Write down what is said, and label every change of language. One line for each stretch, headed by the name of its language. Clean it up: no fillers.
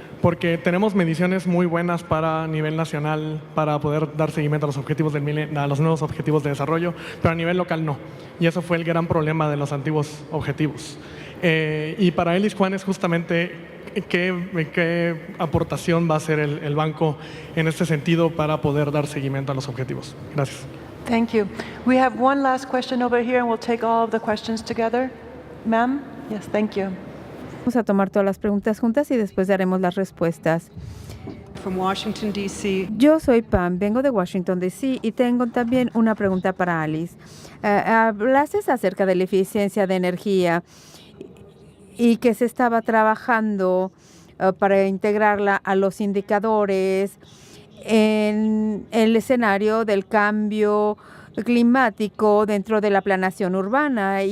Spanish: Porque tenemos mediciones muy buenas para nivel nacional para poder dar seguimiento a los objetivos del milenio, a los nuevos objetivos de desarrollo, pero a nivel local no. Y eso fue el gran problema de los antiguos objetivos. Y para Elis Juan es justamente qué aportación va a hacer el banco en este sentido para poder dar seguimiento a los objetivos. Gracias.
English: Thank you. We have one last question over here, and we'll take all of the questions together. Ma'am? Yes, thank you.
Spanish: Vamos a tomar todas las preguntas juntas y después daremos las respuestas.
English: From Washington, D.C.
Spanish: Yo soy Pam, vengo de Washington, D.C. y tengo también una pregunta para Alice. Hablaste acerca de la eficiencia de energía y que se estaba trabajando para integrarla a los indicadores en el escenario del cambio climático dentro de la planeación urbana.